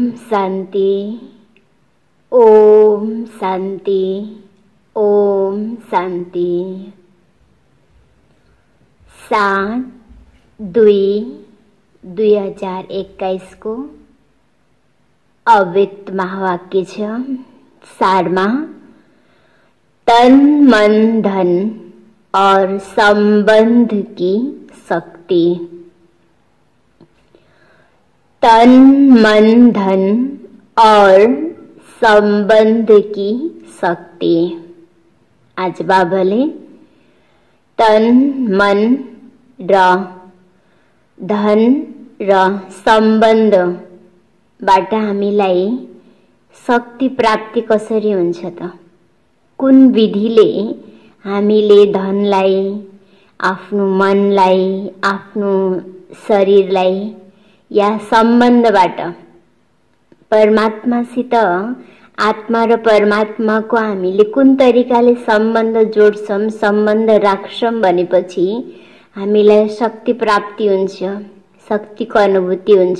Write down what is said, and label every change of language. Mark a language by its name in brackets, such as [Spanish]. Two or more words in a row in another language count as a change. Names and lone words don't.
[Hindi] शांति। ओम शांति। ओम शांति। 7/2/2021 को अव्यक्त महावाक्य [Nepali] छ सारमा [Hindi] तन मन धन और संबंध की शक्ति। तन मन धन और संबंध की शक्ति। [Nepali] आज बाबाले तन मन र धन र सम्बन्ध बाट हामीलाई शक्ति प्राप्ति कसरी हुन्छ त? कुन विधिले हामीले धनलाई, आफ्नो मनलाई, आफ्नो शरीरलाई या सम्बन्धबाट परमात्मासित आत्मा र परमात्माको हामीले कुन तरिकाले सम्बन्ध जोड्छौं, सम्बन्ध राख्छौं भनेपछि हामीलाई शक्ति प्राप्ति हुन्छ, शक्तिको अनुभूति हुन्छ।